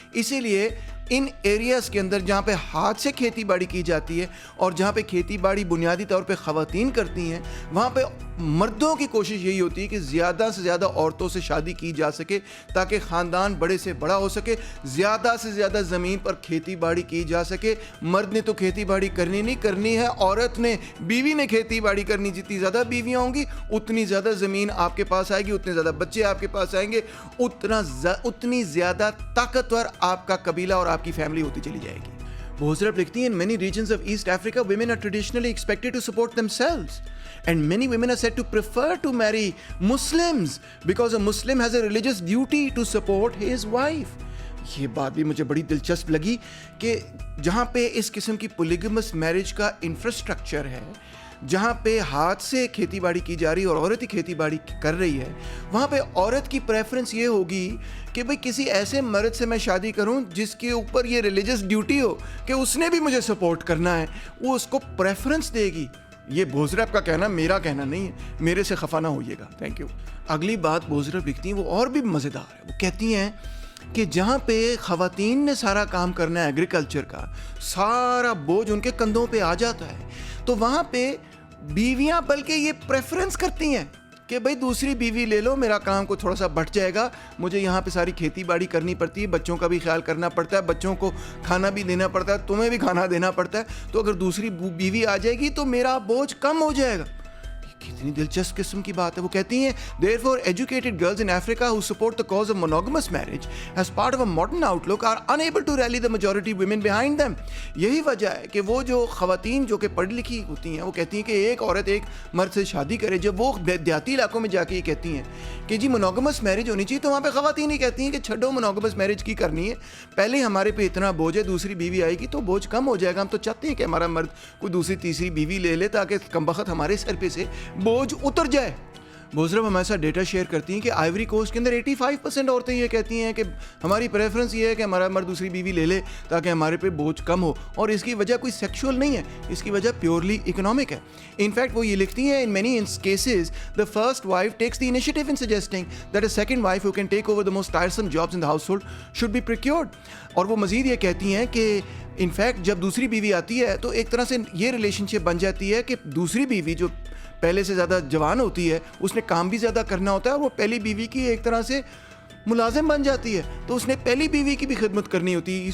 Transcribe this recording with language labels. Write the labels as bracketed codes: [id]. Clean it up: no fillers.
[ur] اسی لیے ان ایریاز کے اندر جہاں پہ ہاتھ سے کھیتی باڑی کی جاتی ہے اور جہاں پہ کھیتی باڑی بنیادی طور پہ خواتین کرتی ہیں، وہاں پہ مردوں کی کوشش یہی ہوتی ہے کہ زیادہ سے زیادہ عورتوں سے شادی کی جا سکے تاکہ خاندان بڑے سے بڑا ہو سکے، زیادہ سے زیادہ زمین پر کھیتی باڑی کی جا سکے. مرد نے تو کھیتی باڑی کرنی نہیں کرنی ہے، عورت نے، بیوی نے کھیتی باڑی کرنی. جتنی زیادہ بیویاں ہوں گی اتنی زیادہ زمین آپ کے پاس آئے گی، اتنے زیادہ بچے آپ کے پاس آئیں گے، اتنی زیادہ طاقتور آپ کا قبیلہ اور آپ کی فیملی ہوتی چلی جائے گی. بوزرپ لکھتی ہیں [en] in many regions of East Africa women are traditionally expected to support themselves and many women are said to prefer to marry Muslims because a Muslim has a religious duty to support his wife. [ur] یہ بات بھی مجھے بڑی دلچسپ لگی کہ جہاں پہ اس قسم کی پولیگمس میرج کا انفراسٹرکچر ہے، جہاں پہ ہاتھ سے کھیتی باڑی کی جا رہی ہے اور عورت ہی کھیتی باڑی کر رہی ہے، وہاں پہ عورت کی پریفرنس یہ ہوگی کہ بھئی کسی ایسے مرد سے میں شادی کروں جس کے اوپر یہ ریلیجس ڈیوٹی ہو کہ اس نے بھی مجھے سپورٹ کرنا ہے، وہ اس کو پریفرنس دے گی. یہ بوزرپ کا کہنا، میرا کہنا نہیں ہے، میرے سے خفا نہ ہوئیے گا. Thank you. اگلی بات بوزرپ لکھتی ہیں وہ اور بھی مزیدار ہے. وہ کہتی ہیں کہ جہاں پہ خواتین نے سارا کام کرنا ہے ایگریکلچر کا، سارا بوجھ ان کے کندھوں پہ آ جاتا ہے، تو وہاں پہ بیویاں بلکہ یہ پریفرنس کرتی ہیں کہ بھئی دوسری بیوی لے لو، میرا کام کو تھوڑا سا بڑھ جائے گا، مجھے یہاں پہ ساری کھیتی باڑی کرنی پڑتی ہے، بچوں کا بھی خیال کرنا پڑتا ہے، بچوں کو کھانا بھی دینا پڑتا ہے، تمہیں بھی کھانا دینا پڑتا ہے، تو اگر دوسری بیوی آ جائے گی تو میرا بوجھ کم ہو جائے گا. کتنی دلچسپ قسم کی بات ہے. وہ کہتی ہیں [en] therefore educated girls in Africa who support the cause of monogamous marriage as part of a modern outlook are unable to rally the majority women behind them. [ur] یہی وجہ ہے کہ وہ جو خواتین جو کہ پڑھی لکھی ہوتی ہیں وہ کہتی ہیں کہ ایک عورت ایک مرد سے شادی کرے. جب وہ دیہاتی علاقوں میں جا کے یہ کہتی ہیں کہ جی منوگمس میرج ہونی چاہیے, تو وہاں پہ خواتین ہی کہتی ہیں کہ چھڈو منوگمس میرج کی کرنی ہے, پہلے ہمارے پہ اتنا بوجھ ہے, دوسری بیوی آئے گی تو بوجھ کم ہو جائے گا. ہم تو چاہتے ہیں کہ ہمارا مرد کوئی دوسری تیسری بیوی لے لے تاکہ کمبخت ہمارے سر پہ سے بوجھ اتر جائے. بوزرب ہمارے ساتھ ڈیٹا شیئر کرتی ہیں کہ آئیوری کوسٹ کے اندر 85% عورتیں یہ کہتی ہیں کہ ہماری پریفرنس یہ ہے کہ ہمارا مرد دوسری بیوی لے لے تاکہ ہمارے پہ بوجھ کم ہو, اور اس کی وجہ کوئی سیکشول نہیں ہے, اس کی وجہ پیورلی اکنامک ہے. انفیکٹ وہ یہ لکھتی ہیں [en] in many cases the first wife takes the initiative in suggesting that a second wife who can take over the most tiresome jobs in the household should be procured. [ur] اور وہ مزید یہ کہتی ہیں کہ انفیکٹ جب دوسری بیوی آتی ہے تو ایک طرح سے یہ ریلیشن شپ بن جاتی ہے کہ دوسری بیوی جو پہلے سے زیادہ جوان ہوتی ہے اس نے کام بھی زیادہ کرنا ہوتا ہے, اور وہ پہلی بیوی کی ایک طرح سے ملازم بن جاتی ہے, تو اس نے پہلی بیوی کی بھی خدمت کرنی ہوتی ہے.